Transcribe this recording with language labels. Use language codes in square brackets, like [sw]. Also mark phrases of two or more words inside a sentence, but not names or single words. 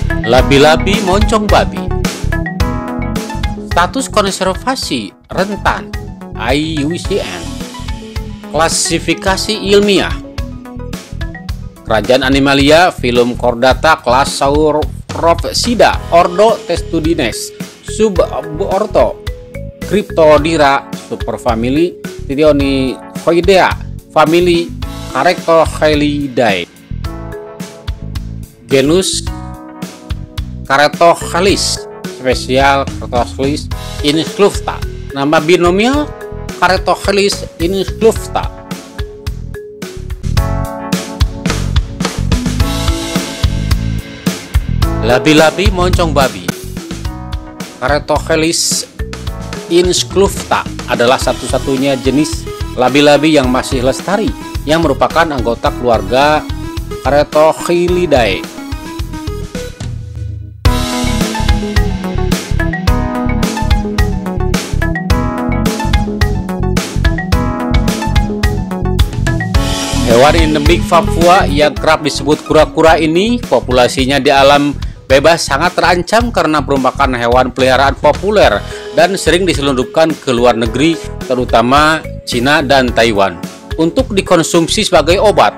[id] Labi-labi moncong babi. Status konservasi rentan IUCN. Klasifikasi ilmiah. Kerajaan Animalia, Phylum Chordata, kelas Sauropsida, ordo Testudines, subordo Cryptodira, superfamili Thyreoidea, famili Carectochelidae, genus Caretochelys, spesial Caretochelys inclusta, nama binomial Caretochelys inclusta. Labi-labi moncong babi. Caretochelys inclusta adalah satu-satunya jenis labi-labi yang masih lestari yang merupakan anggota keluarga Caretochelyidae. Hewan endemik Papua yang kerap disebut kura-kura ini, populasinya di alam bebas sangat terancam karena merupakan hewan peliharaan populer dan sering diselundupkan ke luar negeri, terutama Cina dan Taiwan, untuk dikonsumsi sebagai obat.